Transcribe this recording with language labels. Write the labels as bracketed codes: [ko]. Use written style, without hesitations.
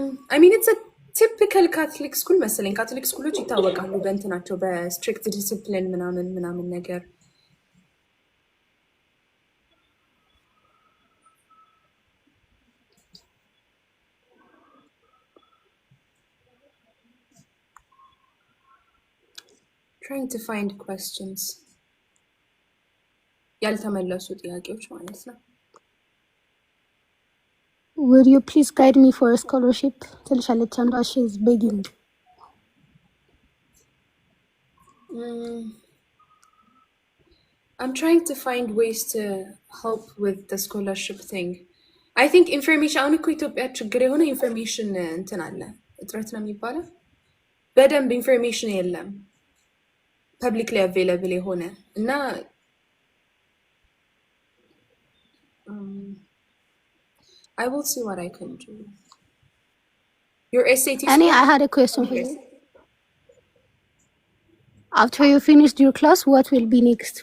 [en] I mean it's a typical Catholic school [am] መሰለኝ። ካቶሊክ ስኩሎች ይታወቃሉ በእንትናቸው በስትሪክት ዲሲፕሊን ምናምን ነገር [en] trying to find questions [am] ያልተመለሱ ጥያቄዎች ማለት ነው። [en] Would you please guide me for a scholarship? [am] ትልሻለች አንዷ [en] she is begging. I'm trying to find ways to help with the scholarship thing. [am] I think information አሁን እኮ ኢትዮጵያ ችግር የሆነ ኢንፎርሜሽን እንትን አለ እጥረት ነው የሚባለው። በደንብ ኢንፎርሜሽን የለም ፐብሊክሊ አቬይላብል የሆነ እና [en] I will see what I can do. Your SAT Annie, I had a question for you. After you finished your class, what will be next?